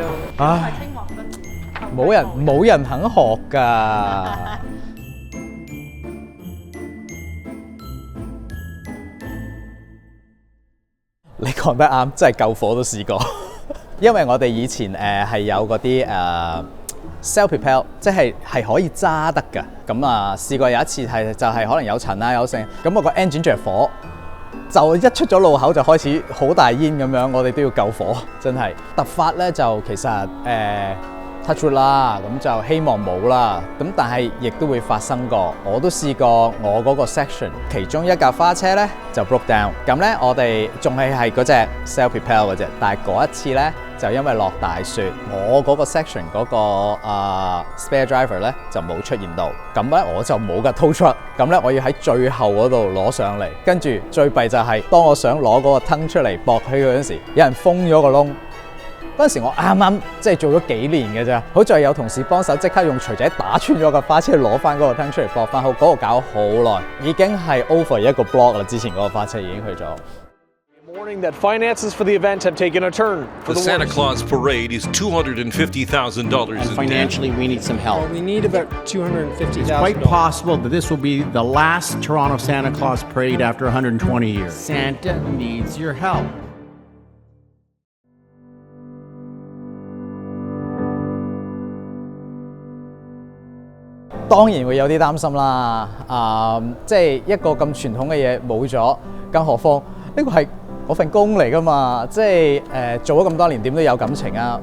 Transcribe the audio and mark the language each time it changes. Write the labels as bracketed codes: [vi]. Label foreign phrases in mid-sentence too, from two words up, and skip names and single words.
[yue] 唉，冇人肯學㗎。你講得啱，真係救火都試過。因為我哋以前係有嗰啲 self-propel，即係可以揸得㗎。咁試過有一次就係可能有塵啊有剩，咁我個 engine 着火，就一出咗路口就開始好大煙咁樣，我哋都要救火，真係。突發咧就其實 [en] touch wood [yue] 啦，咁就希望冇啦。咁但係亦都會發生過，我都試過我嗰個 section 其中一架花車咧就 [en] broke down。 [yue] 咁咧我哋仲係嗰隻 self-propel 嗰隻，但係嗰一次咧就因為落大雪，我嗰個 section 嗰個 [en] spare driver [yue] 咧就冇出現到，咁咧我就冇架 [en] tow truck， [yue] 咁咧我要喺最後嗰度攞上嚟，跟住最弊就係當我想攞嗰個燈出嚟駁起佢嗰陣時，有人封咗個窿。嗰陣時我啱啱即係做咗幾年嘅啫，好在有同事幫手，即刻用錘仔打穿咗個花車，攞翻嗰個燈出嚟駁翻好。嗰個搞好耐，已經係 over 一個 block 啦。之前嗰個花車已經去咗。 [en] Warning that finances for the event have taken a turn. The Santa Claus parade is $250,000 in Financially, we need some help. We need about $250,000. It's quite possible that this will be the last Toronto Santa Claus parade after 120 years. Santa needs your help. [yue] 當然會有啲擔心啦，即係一個咁傳統嘅嘢冇咗，更何況呢個係我份工嚟㗎嘛，即係做咗咁多年，點都有感情啊。